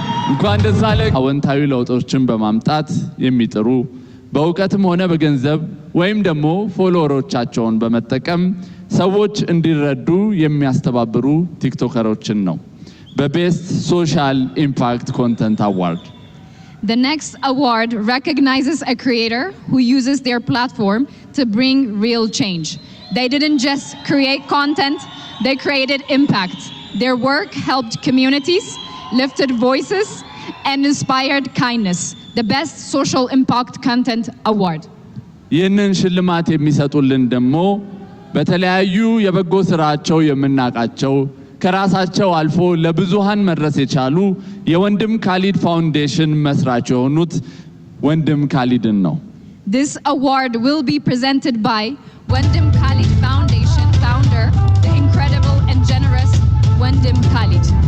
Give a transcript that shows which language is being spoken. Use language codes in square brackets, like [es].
[am] እንኳን ደስ አለ። አወንታዊ ለውጦችን በማምጣት የሚጥሩ በእውቀትም ሆነ በገንዘብ ወይም ደግሞ ፎሎወሮቻቸውን በመጠቀም ሰዎች እንዲረዱ የሚያስተባብሩ ቲክቶከሮችን ነው በቤስት ሶሻል ኢምፓክት ኮንተንት አዋርድ። [en] The next award recognizes a creator who uses their platform to bring real change. They didn't just create content, they created impact. Their work helped communities, lifted voices, and inspired kindness. The Best Social Impact Content Award. [am] ይህንን ሽልማት የሚሰጡልን ደግሞ በተለያዩ የበጎ ስራቸው የምናውቃቸው ከራሳቸው አልፎ ለብዙሃን መድረስ የቻሉ የወንድም ካሊድ ፋውንዴሽን መስራች የሆኑት ወንድም ካሊድን ነው። [en] This award will be presented by Wendim Khalid Foundation founder, the incredible and generous Wendim Khalid.